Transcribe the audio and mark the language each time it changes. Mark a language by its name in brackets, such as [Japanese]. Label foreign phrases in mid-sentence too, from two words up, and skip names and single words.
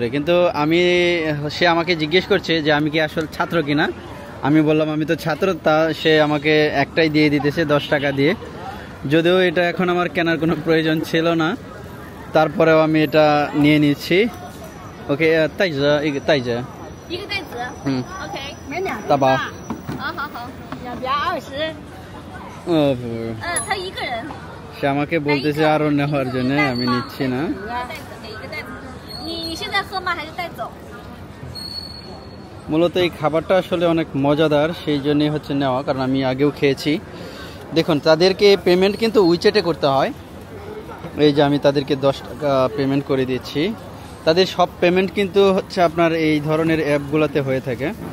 [Bangla] কিন্তু সে আমাকে জিজ্ঞেস করছে যে আমি কি আসলে ছাত্র কিনা। আমি বললাম আমি তো ছাত্র, তা সে আমাকে একটাই দিয়ে দিতেছে 10 টাকা দিয়ে। যদিও এটা এখন আমার কেনার কোনো প্রয়োজন ছিল না, তারপরেও আমি এটা নিয়ে নিচ্ছি। ওকে তাই যা তাই যা [Chinese] OK，大包。好，220。 他一个人。 [Bangla] সে আমাকে বলতেছে আরো নেওয়ার জন্য, আমি নিচ্ছি না। [Chinese] 你现在喝吗？还是带走？ [Bangla] মূলত এই খাবারটা আসলে অনেক মজাদার, সেই জন্যই হচ্ছে নেওয়া, কারণ আমি আগেও খেয়েছি। দেখুন তাদেরকে পেমেন্ট কিন্তু উইচেটে করতে হয়। এই যে আমি তাদেরকে 10 টাকা পেমেন্ট করে দিচ্ছি। তাদের সব পেমেন্ট কিন্তু হচ্ছে আপনার এই ধরনের অ্যাপগুলোতে হয়ে থাকে।